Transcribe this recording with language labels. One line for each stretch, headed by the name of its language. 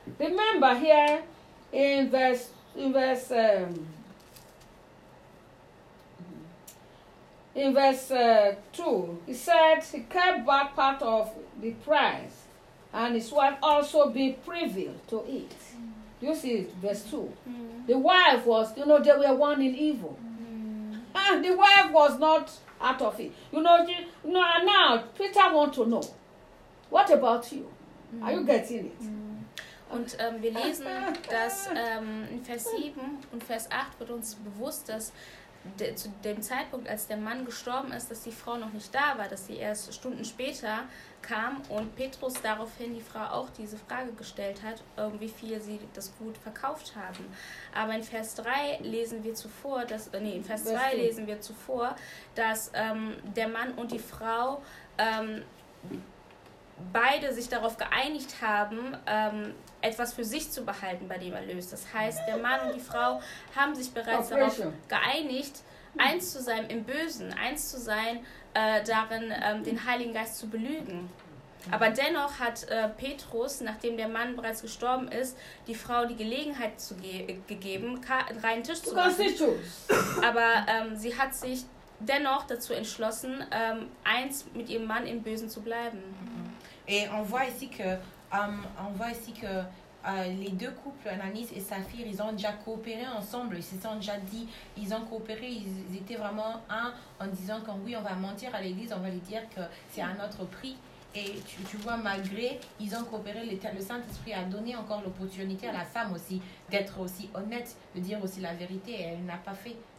English: Remember here in verse 2, he said he kept back part of the price, and his wife also be privy to it. You see verse 2. The wife was, you know, they were one in evil. And the wife was not out of it. Now Peter want to know, what about you? Are you getting it?
German: Und wir lesen, dass in Vers 7 und Vers 8 wird uns bewusst, dass zu dem Zeitpunkt, als der Mann gestorben ist, dass die Frau noch nicht da war, dass sie erst Stunden später kam und Petrus daraufhin die Frau auch diese Frage gestellt hat, wie viel sie das Gut verkauft haben. Aber in Vers 3 lesen wir zuvor, dass der Mann und die Frau beide sich darauf geeinigt haben, etwas für sich zu behalten bei dem Erlös. Das heißt, der Mann und die Frau haben sich bereits darauf geeinigt, eins zu sein im Bösen, eins zu sein darin, den Heiligen Geist zu belügen. Aber dennoch hat Petrus, nachdem der Mann bereits gestorben ist, die Frau die Gelegenheit gegeben, einen reinen Tisch zu machen. Aber sie hat sich dennoch dazu entschlossen, eins mit ihrem Mann im Bösen zu bleiben.
French: Et on voit ici que les deux couples, Ananias et Saphir, ils ont déjà coopéré ensemble. Ils se sont déjà dit, ils ont coopéré, ils étaient vraiment un en disant que oui, on va mentir à l'église, on va lui dire que c'est à notre prix. Et tu vois, malgré, ils ont coopéré, le Saint-Esprit a donné encore l'opportunité à la femme aussi d'être aussi honnête, de dire aussi la vérité, et elle n'a pas fait.